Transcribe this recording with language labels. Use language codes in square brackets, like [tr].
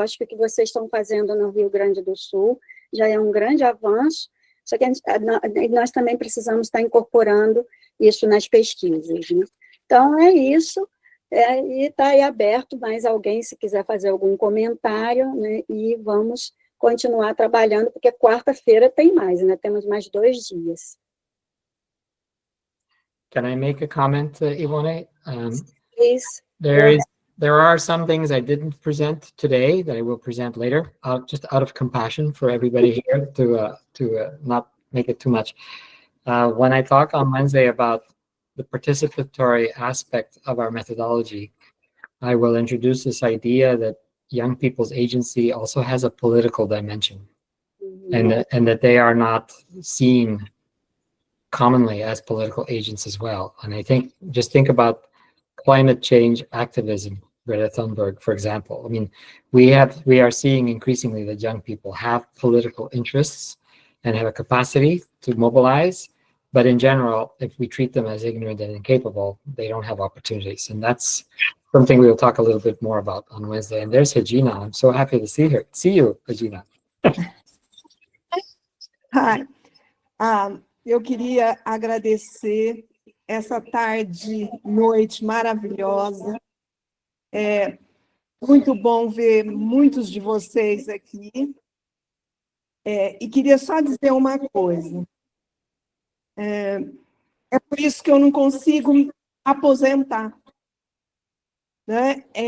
[pt] Eu acho que o que vocês estão fazendo no Rio Grande do Sul já é um grande avanço, só que nós também precisamos estar incorporando isso nas pesquisas, né? Então, é isso, e está aí aberto, mais alguém, se quiser fazer algum comentário, né, e vamos continuar trabalhando, porque quarta-feira tem mais, né, temos mais 2 dias. [en] Can I make a comment, Ivone? Please. There are some things I didn't present today that I will present later, just out of compassion for everybody here to not make it too much. When I talk on Wednesday about the participatory aspect of our methodology, I will introduce this idea that young people's agency also has a political dimension, and that they are not seen commonly as political agents as well. And I think, just think about climate change activism, Greta Thunberg, for example. I mean, we are seeing increasingly that young people have political interests and have a capacity to mobilize, but in general, if we treat them as ignorant and incapable, they don't have opportunities. And that's something we will talk a little bit more about on Wednesday. And there's Regina. I'm so happy to see you, Regina. Hi. [pt] Eu queria agradecer essa tarde, noite maravilhosa. É muito bom ver muitos de vocês aqui. E queria só dizer uma coisa. É por isso que eu não consigo me aposentar, né?